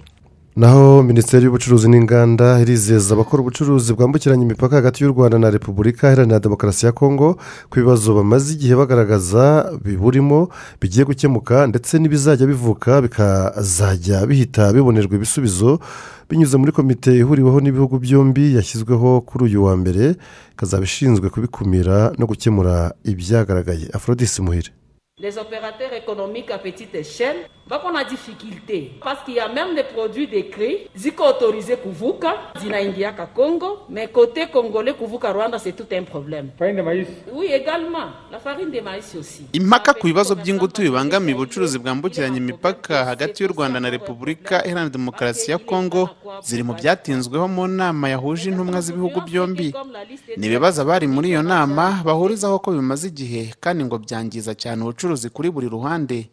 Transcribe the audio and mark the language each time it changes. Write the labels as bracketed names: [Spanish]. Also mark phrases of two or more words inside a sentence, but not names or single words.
[Kinyarwanda] Naho Minisiteri y'Ubucuruzi n'Inganda irizeza abakora ubucuruzi bwambukiranya imipaka hagati y'u Rwanda na Repubulika Iharanira Demokarasi ya Kongo ku bibazo bamaze igihe bagaragaza biburimo bigiye gukemuka, ndetse n'ibizajya bivuka bikazajya bihita bibonerwa ibisubizo binyuze muri komite ihuriweho n'ibihugu byombi yashyizweho kuri uyu wa mbere, kazabishinzwe kubikumira no gukemura ibyagaragaye. Aphrodis Muhire. [French] Les opérateurs économiques à petite échelle va qu'on a difficulté parce qu'il y a même des produits décrits ziko autorisés [Swahili] kuvuka zinaingia ka Congo, [French] mais côté congolais [Swahili] kuvuka Rwanda [French] c'est tout un problème. Farine de maïs. Oui, également la farine de maïs aussi. [Kinyarwanda] Impaka ku bibazo by'ingutu bibangamiye ubucuruzi bwambukiranya imipaka hagati y'u Rwanda na Repubulika Iharanira Demokarasi ya Kongo ziri mu byatinzweho mu nama yahuje intumwa z'ibihugu byombi. Nibibaza bari muri iyo nama bahurizaho ko bimaze igihe kandi ngo byangiza cyane ubucuruzi kuri buri ruhande.